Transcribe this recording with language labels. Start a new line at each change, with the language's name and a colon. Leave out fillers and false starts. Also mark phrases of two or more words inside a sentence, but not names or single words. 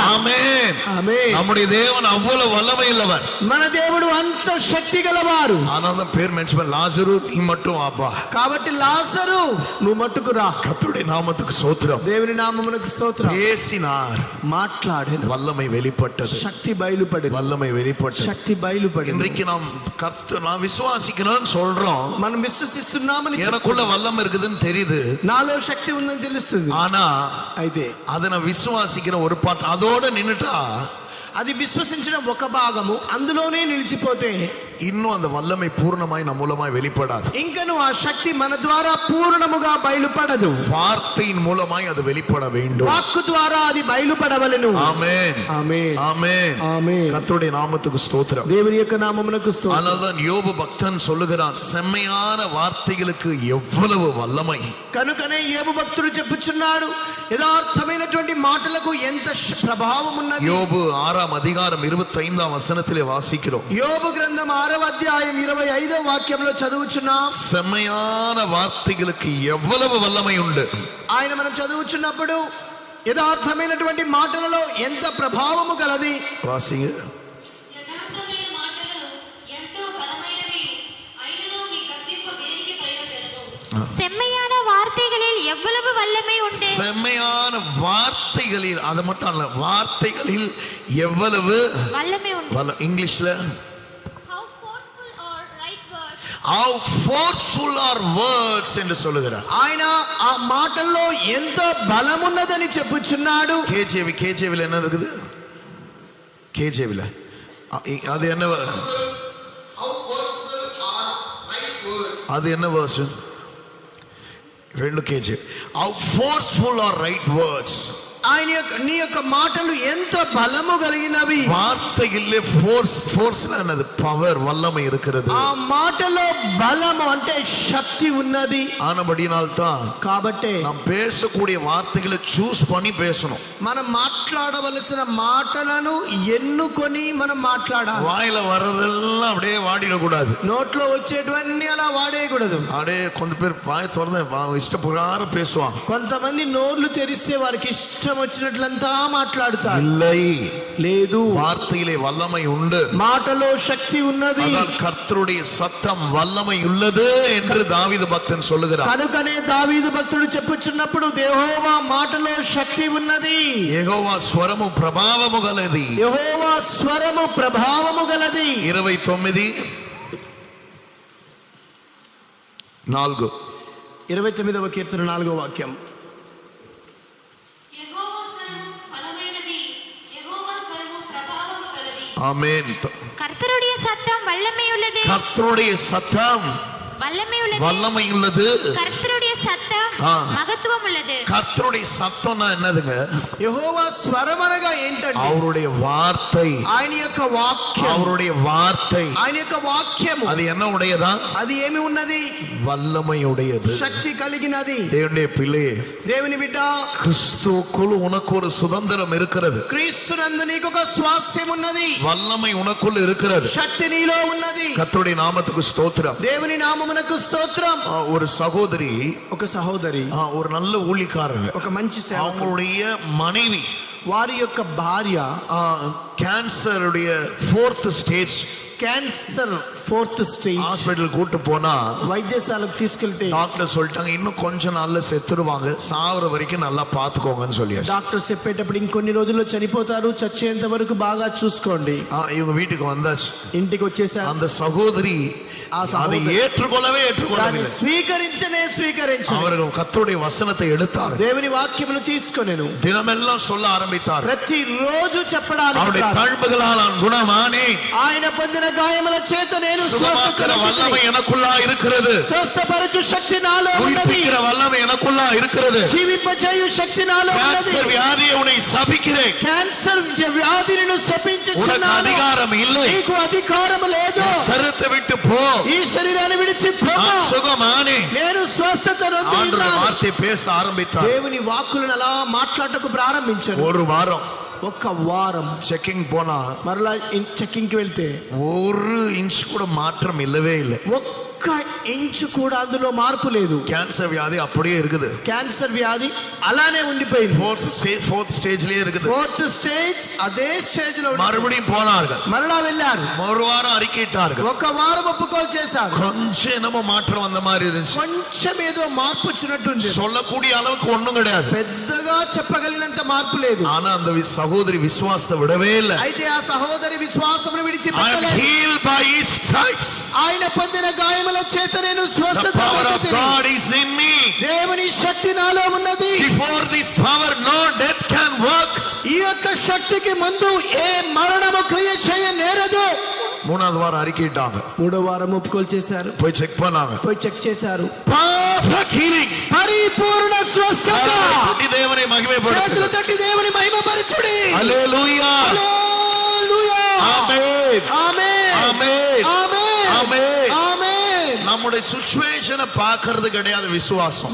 Tamil: ஆமென்.
Telugu: ఆమేన్.
Tamil: நம்முடைய தேவன் அவ்வளவு வல்லமை உள்ளவர்.
Telugu: మన దేవుడు అంత శక్తి గలవారు.
Tamil: ஆனாலும் பேர் மென்ஷன் பண்ண, லாசரு நீ மட்டும் ஆப்பா.
Telugu: కాబట్టి లాజరు నువ్వు మట్టుకు రా.
Tamil: கர்த்தருடைய நாமத்துக்கு ஸ்தோத்திரம்.
Telugu: దేవుని నామమునకు స్తోత్రం.
Tamil: பேசினார்,
Telugu: మాట్లాడాను.
Tamil: வல்லமை வெளிப்பட்டது.
Telugu: శక్తి బయలుపడింది.
Tamil: வல்லமை வெளிப்பட்டது.
Telugu: శక్తి బయలుపడింది.
Tamil: இன்றைக்கு நாம் நான் விசுவாசிக்கிறோம்னு சொல்றோம்.
Telugu: మనం విశ్వసిస్తున్నామని
Tamil: எனக்குள்ள வல்லமை இருக்குதுன்னு தெரியுது.
Telugu: నాలో శక్తి ఉందని తెలుస్తుంది.
Tamil: ஆனா
Telugu: అయితే
Tamil: அதை நான் விசுவாசிக்கிற ஒரு பாட்டு அதோட நின்னுட்டா
Telugu: అది విశ్వసించిన ఒక భాగము అందులోనే నిలిచిపోతే
Tamil: இன்னும் அந்த வல்லமை பூர்ணமாய் நம் மூலமாய் வெளிப்படாது.
Telugu: ఇంకను ఆ శక్తి మన ద్వారా పూర్ణముగా బయలుపడదు.
Tamil: வார்த்தையின் மூலமாய் அது வெளிப்பட வேண்டும்.
Telugu: వాక్కు ద్వారా అది బయలుపడవలెను.
Tamil: ஆமென்
Telugu: ఆమేన్
Tamil: ஆமென்.
Telugu: ఆమేన్.
Tamil: கர்த்தருடைய நாமத்துக்கு ஸ்தோத்திரம்.
Telugu: దేవుని యొక్క నామమునకు స్తోత్రం.
Tamil: அதனால்தான் யோபு பக்தன் சொல்லுகிறான், செம்மையான வார்த்தைகளுக்கு எவ்வளவு வல்லமை.
Telugu: కనుకనే యోబు భక్తుడు చెప్పుచున్నాడు, యథార్థమైనటువంటి మాటలకు ఎంత ప్రభావం ఉన్నది.
Tamil: யோபு 6ஆம் அதிகாரம் 25ஆம் வசனத்திலே வாசிக்கிறோம்.
Telugu: యోబు గ్రంథం 6వ అధ్యాయం 25వ వాక్యంలో చదువుచున్నాం.
Tamil: செம்மையான வார்த்தைகளுக்கு எவ்வளவு வல்லமை உண்டு.
Telugu: ఆయన మనం చదువుచున్నప్పుడు యథార్థమైనటువంటి మాటలలో ఎంత ప్రభావము గలది.
Tamil: வாசிங்க.
Telugu: యథార్థమైన మాటలు ఎంతో బలమైనవి, అయినను మీ గద్దింపు దేనికి ప్రయోజనము?
Tamil: செம்மையான வார்த்தைகளில் எவ்வளவு வல்லமை உண்டு. செம்மையான வார்த்தைகளில், அது மட்டும் அல்ல, வார்த்தைகளில் எவ்வளவு வல்லமை உண்டு. இங்கிலீஷ்ல
English: How forceful or right words. how forceful are words
Tamil: என்று சொல்லுகிறார்.
Telugu: ఆయన ఆ మాటల్లో ఎంత బలమున్నదని చెప్పుచున్నాడు.
Tamil: கேஜேவில என்ன இருக்குது? கேஜேவில அது என்ன?
English: How forceful are right words.
Tamil: அது என்ன வெர்ஷன்? 2 கேஜே.
English: how forceful are right words.
Telugu: ఆయన యొక్క నీ యొక్క మాటలు ఎంత బలము కలిగినవి.
Tamil: வார்த்தையிலே ஃபோர்ஸ் என்னது? பவர், வல்லமை இருக்கிறது.
Telugu: ఆ మాటలో బలము అంటే శక్తి ఉన్నది.
Tamil: ஆனபடியினால் தான்
Telugu: కాబట్టి
Tamil: நாம் பேசக்கூடிய வார்த்தைகளை சூஸ் பண்ணி பேசணும்.
Telugu: మనం మాట్లాడవలసిన మాటలను ఎన్నుకొని మనం మాట్లాడాలి.
Tamil: வாயில வர்றதெல்லாம் அப்படியே வாடிடக்கூடாது.
Telugu: నోట్లో వచ్చేటివన్నీ అలా వాడేయకూడదు.
Tamil: அப்படியே கொஞ்சம் பேர் வாய் திறந்து இஷ்டப்பிரகாரம் பேசுவாங்க.
Telugu: కొంతమంది నోర్లు తెరిస్తే వారికి ఇష్టం వచ్చినట్లంతా మాట్లాడుతారు.
Tamil: இல்லை,
Telugu: లేదు,
Tamil: வார்த்தையிலே வல்லமை உண்டு.
Telugu: మాటలో శక్తి ఉన్నది.
Tamil: அதான் கர்த்தருடைய சத்தம் வல்லமை உள்ளது என்று தாவீது பக்தன் சொல்லுகிறார்.
Telugu: కనుకనే దావీదు భక్తుడు చెప్పుచున్నప్పుడు యెహోవా మాటలో శక్తి ఉన్నది. యెహోవా స్వరము ప్రభావము గలది. యెహోవా స్వరము ప్రభావము గలది. 29:4. 29వ కీర్తన 4వ వాక్యం. యెహోవా స్వరము బలమైనది, యెహోవా స్వరము ప్రభావము కలది.
Tamil: ஆமென். கர்த்தருடைய சத்தம் வல்லமை உள்ளது. கர்த்தருடைய சத்தம் வல்லமை உள்ளது. வல்லமை உள்ளது. கர்த்தருடைய சத்தம் மகத்துவம் உள்ளது. கர்த்தருடைய சத்தம்னா என்னதுங்க?
Telugu: యెహోవా స్వరం అనగా ఏంటంటే
Tamil: அவருடைய வார்த்தை,
Telugu: ఆయన యొక్క వాక్యం.
Tamil: அவருடைய வார்த்தை,
Telugu: ఆయన యొక్క వాక్యము
Tamil: அது என்ன உடையதா?
Telugu: అది ఏమి ఉన్నది?
Tamil: வல்லமை உடையது.
Telugu: శక్తి కలిగినది.
Tamil: தேவனுடைய பிள்ளையே,
Telugu: దేవుని బిడ్డ,
Tamil: கிறிஸ்துவுக்குள் உனக்கு ஒரு சுதந்திரம் இருக்கிறது.
Telugu: క్రీస్తునందు నీకు ఒక స్వాస్థ్యం ఉన్నది.
Tamil: வல்லமை உனக்குள் இருக்கிறது.
Telugu: శక్తి నీలో ఉన్నది.
Tamil: கர்த்தருடைய நாமத்துக்கு ஸ்தோத்திரம்.
Telugu: దేవుని నామమునకు స్తోత్రం.
Tamil: ஒரு சகோதரி,
Telugu: ఒక సహోదరి,
Tamil: ஒரு நல்ல ஊழியக்காரங்க,
Telugu: ఒక మంచి సేవకుడు,
Tamil: அவங்களுடைய மனைவி
Telugu: వారి యొక్క భార్య
Tamil: கேன்சருடைய 4th ஸ்டேஜ்,
Telugu: క్యాన్సర్ 4th స్టేజ్,
Tamil: ஹாஸ்பிடல் கூட்டு போனா
Telugu: వైద్యశాలకు తీసుకెళ్తే
Tamil: டாக்டர் சொல்லிட்டாங்க, இன்னும் கொஞ்ச நாள்ல செத்துருவாங்க, சாவர வரைக்கும் நல்லா பாத்துக்கோங்கன்னு சொல்லியாச்சு.
Telugu: డాక్టర్ చెప్పేటప్పుడు ఇంకొన్ని రోజుల్లో చనిపోతారు, చచ్చేంత వరకు బాగా చూసుకోండి.
Tamil: இவங்க வீட்டுக்கு வந்தாச்சு.
Telugu: ఇంటికి వచ్చేసారు.
Tamil: அந்த சகோதரி அதை ஏற்றுக்கொள்ளவே ஏற்றுக்கொள்ளவில்லை.
Telugu: స్వీకరించు.
Tamil: அவர்கள் கர்த்தருடைய வசனத்தை எடுத்தார்.
Telugu: దేవుని వాక్యమును తీసుకొనెను.
Tamil: தினமெல்லாம் சொல்ல ஆரம்பித்தார்.
Telugu: ప్రతి రోజు చెప్పడానికి
Tamil: அவருடைய தழும்புகளால் நான் குணமானேன்.
Telugu: ఆయన పొందిన గాయముల చేత నేను
Tamil: சுகமாக்குற வல்லமை எனக்குள்ளா இருக்கிறது.
Telugu: స్వస్థపరచు శక్తి నాలో ఉన్నది.
Tamil: உயிர்ப்பிக்கிற வல்லமை எனக்குள்ளா இருக்கிறது.
Telugu: జీవింపచేయు శక్తి నాలో ఉన్నది.
Tamil: கேன்சர் வியாதியை உன்னை சபிக்கிறேன்.
Telugu: క్యాన్సర్ వ్యాధిని శపించుచున్నాను.
Tamil: அதிகாரம் இல்லை.
Telugu: నీకు అధికారం లేదు.
Tamil: சரத்தை விட்டு போ.
Telugu: ఈ శరీరాన్ని విడిచి పోము.
Tamil: சுகமானே.
Telugu: నేను స్వస్థత నొందినాను.
Tamil: வார்த்தை பேச ஆரம்பித்தார்.
Telugu: దేవుని వాక్కులను అలా మాట్లాడటకు ప్రారంభించాడు.
Tamil: ஒரு వారం,
Telugu: ఒక్క వారం
Tamil: செக்கிங் போனா
Telugu: మరలా చెకింగ్ కి వెళ్తే
Tamil: 1 இஞ்ச் கூட மாத்திரம் இல்லவே இல்லை.
Telugu: ఒక్క ఇంచు కూడా అందులో మార్పు లేదు.
Tamil: கேன்சர் வியாதி அப்படியே இருக்குது.
Telugu: క్యాన్సర్ వ్యాధి అలానే ఉండిపోయింది.
Tamil: 4th ஸ்டேஜ்லயே இருக்குது.
Telugu: 4th స్టేజ్ అదే స్టేజ్ లో
Tamil: மறுபடியும் போனார்கள்.
Telugu: మరలా వెళ్ళారు.
Tamil: ஒரு వారం அறிக்கையிட்டார்கள்.
Telugu: ఒక వారం ఒప్పుకోలు చేశారు.
Tamil: கொஞ்சம் என்னமோ மாற்றம் வந்த மாதிரி இருந்துச்சு.
Telugu: కొంచెం ఏదో మార్పు వచ్చినట్టుంది.
Tamil: சொல்லக்கூடிய அளவுக்கு ஒண்ணும் கிடையாது.
Telugu: పెద్దగా చెప్పగలిగినంత మార్పు లేదు.
Tamil: ஆனா அந்த சகோதரி விசுவாசத்தை விடவே இல்லை.
Telugu: అయితే ఆ సహోదరి విశ్వాసమును
English: I am
Telugu: విడిచిపెట్టలేదు.
English: healed by his stripes.
Telugu: ఆయన పొందిన గాయముల చేత నేను
English: The
Telugu: స్వస్థత
English: power of
Telugu: పొందితిని.
English: God is in me.
Telugu: దేవుని శక్తి నాలో ఉన్నది.
English: Before this power, no death can work.
Telugu: ఈ యొక్క శక్తికి ముందు ఏ మరణము క్రియ చేయనేరదు.
Tamil: மூணாவது வாரம் அறிக்கையிட்டாங்க,
Telugu: మూడో వారం ఒప్పుకోలు చేశారు,
Tamil: போய் செக் பண்ணாங்க,
Telugu: పోయి చెక్ చేశారు.
English: Perfect healing.
Telugu: పరిపూర్ణ స్వస్థత. తట్టి దేవుని మహిమపరచుడి. చేతులు తట్టి దేవుని మహిమపరచుడి. హల్లెలూయా. హల్లెలూయా. ఆమేన్. ఆమేన్. ఆమేన్. ఆమేన్. ఆమేన్. ఆమేన్.
Tamil: நம்முடைய సిచువేషన్ பார்க்கிறது கிடையாது విశ్వాసం.